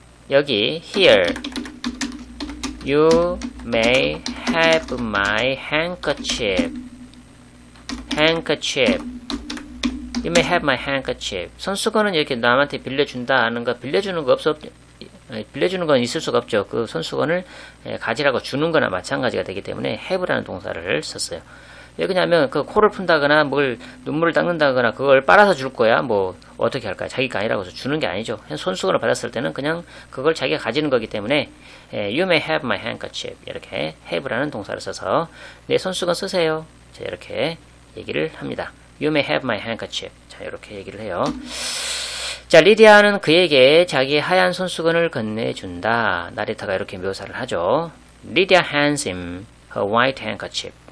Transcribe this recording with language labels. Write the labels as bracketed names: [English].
[English] 여기 here you may have my handkerchief. handkerchief. You may have my handkerchief. [Korean] 손수건은 이렇게 남한테 빌려준다 하는 거, 빌려주는 거 빌려주는 건 있을 수가 없죠. 그 손수건을 가지라고 주는 거나 마찬가지가 되기 때문에 have라는 동사를 썼어요. 왜 그러냐면 그 코를 푼다거나 뭘 눈물을 닦는다거나 그걸 빨아서 줄 거야. 뭐 어떻게 할까요? 자기가 아니라고 해서 주는 게 아니죠. 손수건을 받았을 때는 그냥 그걸 자기가 가지는 거기 때문에 [English] You may have my handkerchief. [Korean] 이렇게 have라는 동사를 써서 내 손수건 쓰세요. 자, 이렇게 얘기를 합니다. [English] You may have my handkerchief. [Korean] 자, 이렇게 얘기를 해요. 자, 리디아는 그에게 자기의 하얀 손수건을 건네준다. 나레이터가 이렇게 묘사를 하죠. [English] Lydia hands him her white handkerchief.